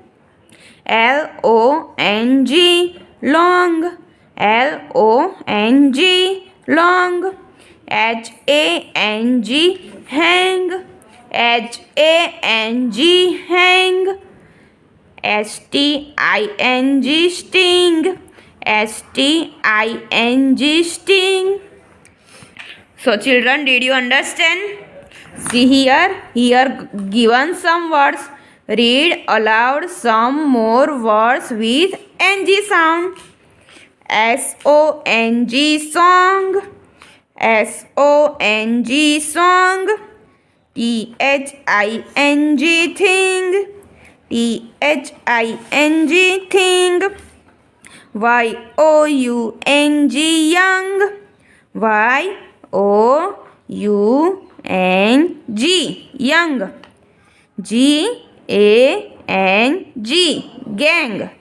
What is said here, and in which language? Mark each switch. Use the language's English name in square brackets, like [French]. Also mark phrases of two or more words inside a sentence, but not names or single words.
[English] LONG long, LONG long, HANG hang, HANG hang, STING sting, STING sting. So children, did you understand? See here given some words. Read aloud some more words with NG sound. SONG song, SONG song, THING thing, THING thing, YOUNG young, YOUNG young, GANG gang,